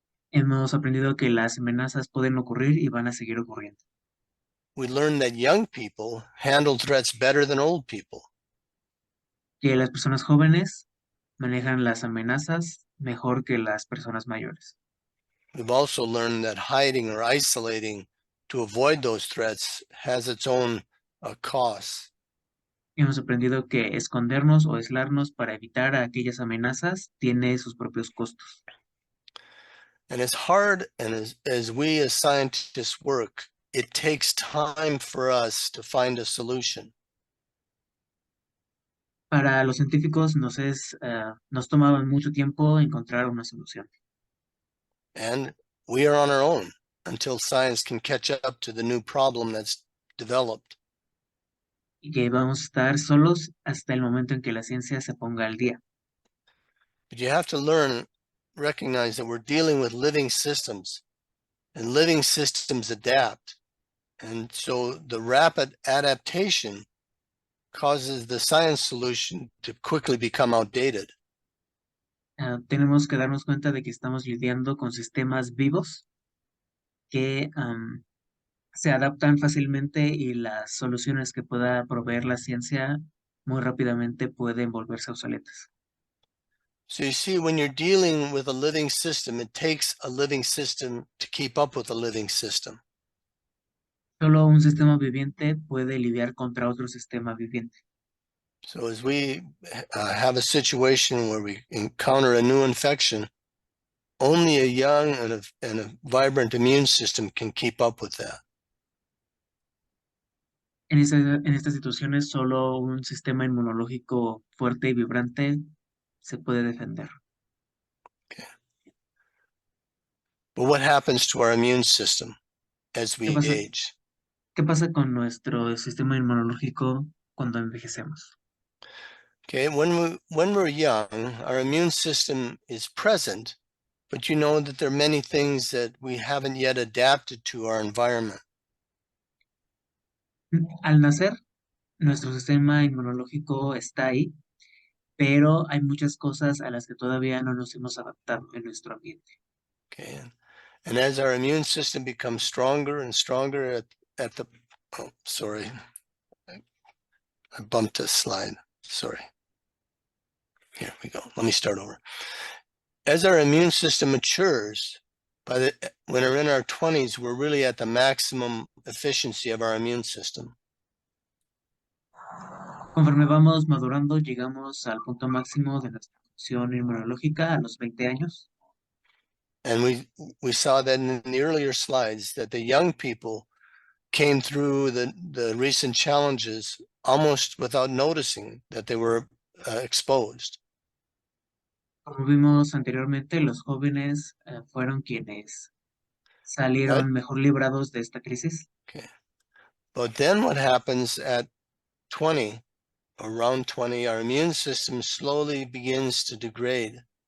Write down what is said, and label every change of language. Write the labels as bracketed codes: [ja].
[es] Hemos aprendido que las amenazas pueden ocurrir y van a seguir ocurriendo. [en] We learned that young people handle threats better than old people. [es] Que las personas jóvenes manejan las amenazas mejor que las personas mayores. [en] We've also learned that hiding or isolating to avoid those threats has its own costs. [es] Hemos aprendido que escondernos o aislarnos para evitar aquellas amenazas tiene sus propios costos. [en] And as hard and as we as scientists work, it takes time for us to find a solution. [es] Para los científicos nos tomaba mucho tiempo encontrar una solución. [en] And we are on our own until science can catch up to the new problem that's developed. [es] Y que vamos a estar solos hasta el momento en que la ciencia se ponga al día. [en] But you have to recognize that we're dealing with living systems, and living systems adapt. And so the rapid adaptation causes the science solution to quickly become outdated. [es] Tenemos que darnos cuenta de que estamos lidiando con sistemas vivos que se adaptan fácilmente y las soluciones que pueda proveer la ciencia muy rápidamente pueden volverse obsoletas. [en] So you see, when you're dealing with a living system, it takes a living system to keep up with a living system. [es] Solo un sistema viviente puede lidiar contra otro sistema viviente. [en] So as we have a situation where we encounter a new infection, only a young and a vibrant immune system can keep up with that. [es] En estas situaciones, solo un sistema inmunológico fuerte y vibrante se puede defender. [en] But what happens to our immune system as [es] ¿Qué [en] we [es] pasa? [en] age? [es] ¿Qué pasa con nuestro sistema inmunológico cuando envejecemos? [en] Okay, when we're young, our immune system is present, but you know that there are many things that we haven't yet adapted to our environment. [es] Al nacer, nuestro sistema inmunológico está ahí, pero hay muchas cosas a las que todavía no nos hemos adaptado en nuestro ambiente. [en] Okay, and as our immune system becomes stronger and stronger at the, oh, sorry, I bumped a slide, sorry. Here we go, let me start over. As our immune system matures, when we're in our 20s, we're really at the maximum efficiency of our immune system. [es] Conforme vamos madurando, llegamos al punto máximo de nuestra función inmunológica a los 20 años. [en] And we saw that in the earlier slides that the young people came through the recent challenges almost without noticing that they were exposed. [es] Como vimos anteriormente, los jóvenes fueron quienes salieron mejor librados de esta crisis. [en] Okay. But then what happens at 20, around 20, our immune system slowly begins to degrade.